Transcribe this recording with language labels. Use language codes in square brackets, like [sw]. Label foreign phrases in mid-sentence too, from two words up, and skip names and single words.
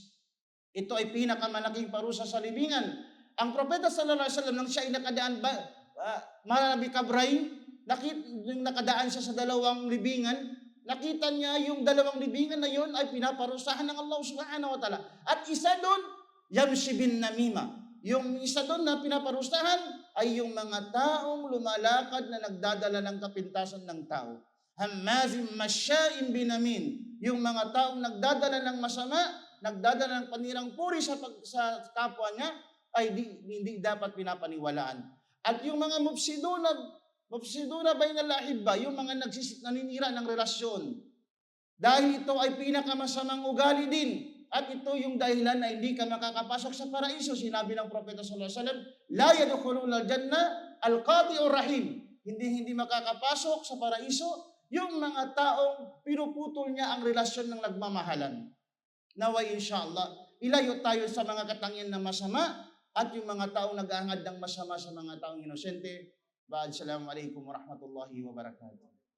[tl] Ito ay pinakamalaking parusa sa libingan. Ang Propeta [ar] صلى الله عليه وسلم, [tl] nang siya ay nakadaan [ar] مر بقبرين, [tl] yung nakadaan siya sa dalawang libingan, nakita niya yung dalawang libingan na yun ay pinaparusahan ng Allah [ar] سبحانه وتعالى. [tl] At isa doon, [ar] يمشي بالنميمة. [tl] Yung isa doon na pinaparusahan ay yung mga taong lumalakad na nagdadala ng kapintasan ng tao. [ar] هماز مشاء بنميم, [tl] yung mga taong nagdadala ng masama, nagdadala ng panirang puri sa kapwa niya, ay hindi dapat pinapaniwalaan. At yung mga [ar] المفسدون بين الأحبة, [tl] yung mga naninira ng relasyon. Dahil ito ay pinakamasamang ugali din. At ito yung dahilan na hindi ka makakapasok sa paraiso. Sinabi ng Propeta [ar] صلى الله عليه وسلم, لا يدخل الجنة قاطع رحم. [tl] Hindi makakapasok sa paraiso yung mga taong pinuputol niya ang relasyon ng nagmamahalan. Naway inshallah, ilayo tayo sa mga katangian na masama at yung mga taong nag-aangad ng masama sa mga taong inosente. [ar] السلام عليكم ورحمة الله وبركاته.